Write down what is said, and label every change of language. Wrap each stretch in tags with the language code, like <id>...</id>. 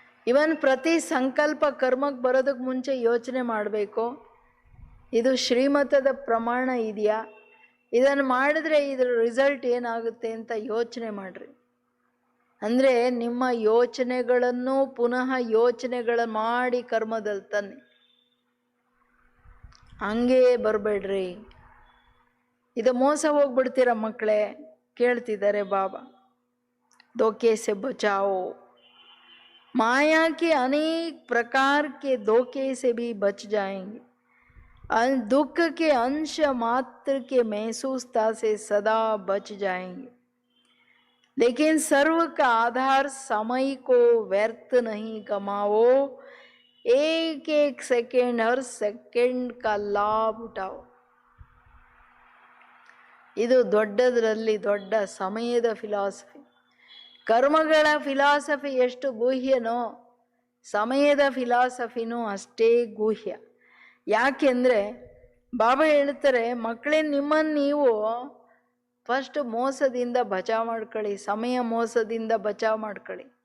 <kn>ಇವನ್ ಪ್ರತಿ ಸಂಕಲ್ಪ ಕರ್ಮಕ್ಕೆ ಬರೋದಕ್ಕೆ ಮುಂಚೆ ಯೋಚನೆ ಮಾಡಬೇಕು, ಇದು ಶ್ರೀಮತದ ಪ್ರಮಾಣ ಇದೆಯಾ, ಇದನ್ನು ಮಾಡಿದ್ರೆ ಇದರ ರಿಸಲ್ಟ್ ಏನಾಗುತ್ತೆ ಅಂತ ಯೋಚನೆ ಮಾಡ್ರಿ. ಅಂದರೆ ನಿಮ್ಮ ಯೋಚನೆಗಳನ್ನು ಪುನಃ ಯೋಚನೆಗಳ ಮಾಡಿ ಕರ್ಮದಲ್ಲಿ ತನ್ನಿ, ಹಂಗೇ ಬರಬೇಡ್ರಿ. ಇದು ಮೋಸ ಹೋಗ್ಬಿಡ್ತೀರ ಮಕ್ಕಳೇ. ಕೇಳ್ತಿದ್ದಾರೆ ಬಾಬಾ,</kn> <hi>धोखे से बचाओ. माया के अनेक प्रकार के धोखे से भी बच जाएंगे. दुख के अंश मात्र के महसूसता से सदा बच जाएंगे. लेकिन सर्व का आधार समय को व्यर्थ नहीं गमाओ. एक एक सेकेंड, हर सेकेंड का लाभ उठाओ.</hi> <kn>ಇದು ದೊಡ್ಡದರಲ್ಲಿ ದೊಡ್ಡ ಸಮಯದ ಫಿಲಾಸಫಿ. ಕರ್ಮಗಳ ಫಿಲಾಸಫಿ ಎಷ್ಟು ಗುಹ್ಯನೋ ಸಮಯದ ಫಿಲಾಸಫಿನೂ ಅಷ್ಟೇ ಗುಹ್ಯ. ಯಾಕೆಂದರೆ ಬಾಬಾ ಹೇಳ್ತಾರೆ, ಮಕ್ಕಳೇ ನಿಮ್ಮನ್ನು ನೀವು ಫಸ್ಟ್ ಮೋಸದಿಂದ ಬಚಾವ್ ಮಾಡ್ಕೊಳ್ಳಿ, ಸಮಯ ಮೋಸದಿಂದ ಬಚಾವ್ ಮಾಡ್ಕೊಳ್ಳಿ.</kn>